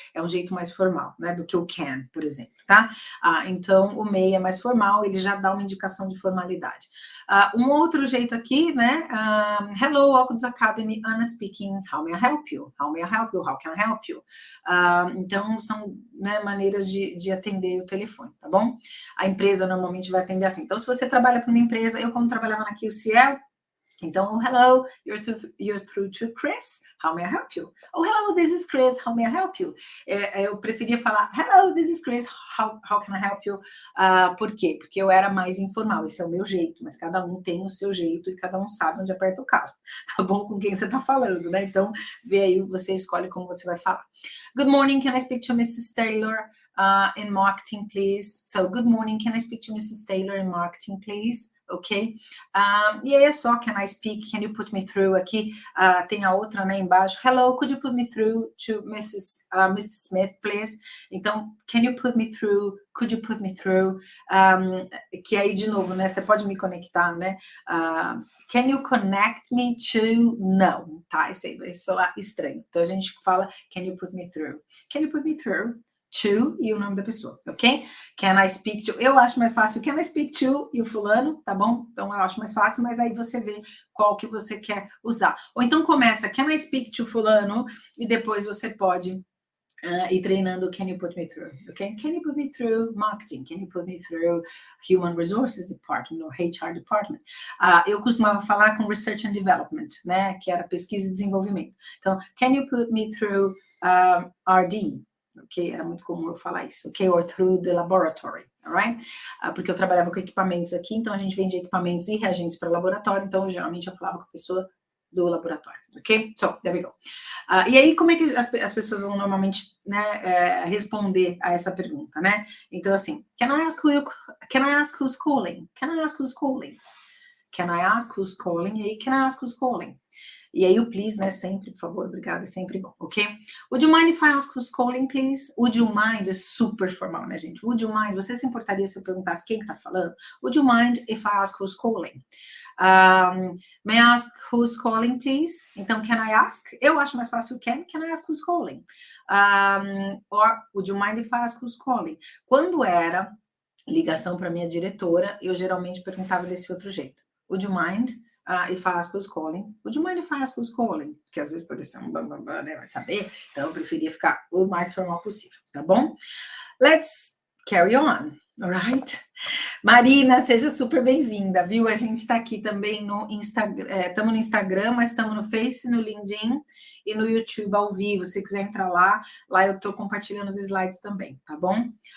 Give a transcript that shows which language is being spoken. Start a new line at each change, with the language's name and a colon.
Portuguese: É um jeito mais formal, né, do que o can, por exemplo, tá? Então, o may é mais formal, ele já dá uma indicação de formalidade. Um outro jeito aqui, né?
English: Hello, Óculos Academy, Ana speaking. How may I help you? How may I help you? How can I help you?
Portuguese: Então, são, né, maneiras de atender o telefone, tá bom? A empresa normalmente vai atender assim. Então, se você trabalha para uma empresa, eu como trabalhava na QCL, então,
English: hello, you're through to Chris. How may I help you? Oh, hello, this is Chris. How may I help you?
Portuguese: Eu preferia falar,
English: hello, this is Chris. How can I help you?
Portuguese: Por quê? Porque eu era mais informal. Esse é o meu jeito, mas cada um tem o seu jeito e cada um sabe onde aperta o carro. Tá bom? Com quem você está falando, né? Então, vê aí, você escolhe como você vai falar.
English: Good morning, can I speak to Mrs. Taylor in marketing, please? So, good morning, can I speak to Mrs. Taylor in marketing, please? Ok?
Portuguese: E aí é só,
English: can I speak, can you put me through
Portuguese: aqui, tem a outra, né, embaixo,
English: hello, could you put me through to Mr. Smith, please?
Portuguese: Então,
English: can you put me through, could you put me through,
Portuguese: que aí, de novo, né, você pode me conectar, né,
English: can you connect me to,
Portuguese: não, tá, isso aí vai soar estranho, então a gente fala,
English: can you put me through to
Portuguese: e o nome da pessoa, ok?
English: Can I speak to?
Portuguese: Eu acho mais fácil
English: can I speak to
Portuguese: e o fulano, tá bom? Então eu acho mais fácil, mas aí você vê qual que você quer usar. Ou então começa
English: can I speak to
Portuguese: fulano e depois você pode ir treinando
English: can you put me through,
Portuguese: ok?
English: Can you put me through marketing? Can you put me through human resources department or HR department?
Portuguese: Eu costumava falar com
English: research and development,
Portuguese: né? Que era pesquisa e desenvolvimento.
English: Então, can you put me through RD? Ok?
Portuguese: Era muito comum eu falar isso, ok?
English: Or through the laboratory, alright?
Portuguese: Porque eu trabalhava com equipamentos aqui, então a gente vende equipamentos e reagentes para laboratório, então geralmente eu falava com a pessoa do laboratório, ok?
English: So, there we go.
Portuguese: E aí, como é que as pessoas vão normalmente, né, responder a essa pergunta, né? Então, assim,
English: can I ask who's calling? Can I ask who's calling? Can I ask who's calling?
Portuguese: E aí,
English: can I ask who's calling?
Portuguese: E aí o please, né, sempre, por favor, obrigada, é sempre bom, ok?
English: Would you mind if I ask who's calling, please? Would you mind
Portuguese: é super formal, né, gente? Would you mind, você se importaria se eu perguntasse quem que tá falando?
English: Would you mind if I ask who's calling? May I ask who's calling, please? Então, can I ask?
Portuguese: Eu acho mais fácil
English: can I ask who's calling? Or, would you mind if I ask who's calling?
Portuguese: Quando era ligação para minha diretora, eu geralmente perguntava desse outro jeito.
English: Would you mind if I ask who's calling? Would you mind if I ask who's calling?
Portuguese: Porque às vezes pode ser um bambambam, né? Vai saber. Então, eu preferia ficar o mais formal possível, tá bom?
English: Let's carry on, alright?
Portuguese: Marina, seja super bem-vinda, viu? A gente está aqui também no Instagram, estamos no Instagram, mas estamos no Face, no LinkedIn e no YouTube ao vivo. Se quiser entrar lá eu estou compartilhando os slides também, tá bom?